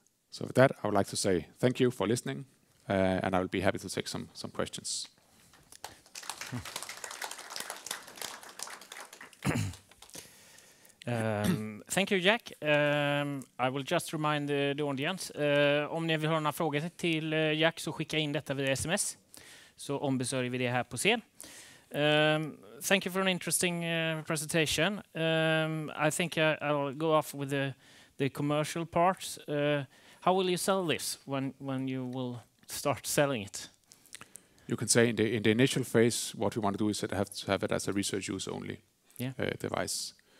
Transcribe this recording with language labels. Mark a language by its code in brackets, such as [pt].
[en] So with that, I would like to say thank you for listening, and I will be happy to take some questions. Thank you, Jack. I will just remind the audience. [sv] Om ni vill ha några frågor till Jack så skicka in detta via sms. Så ombesörjer vi det här på scen. [en] Thank you for an interesting presentation. I think I'll go off with the commercial parts. How will you sell this when you will start selling it? You can say in the initial phase, what we want to do is to have it as a research use only device.